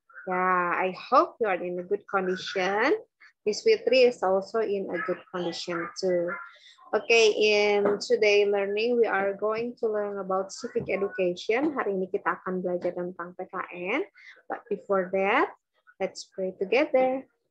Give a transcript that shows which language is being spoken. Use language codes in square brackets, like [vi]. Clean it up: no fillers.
[en] Yeah, I hope you are in a good condition. Miss Fitri is also in a good condition too. Okay, in today learning, we are going to learn about civic education. [id] Hari ini kita akan belajar tentang PKN. [en] But before that, let's pray together.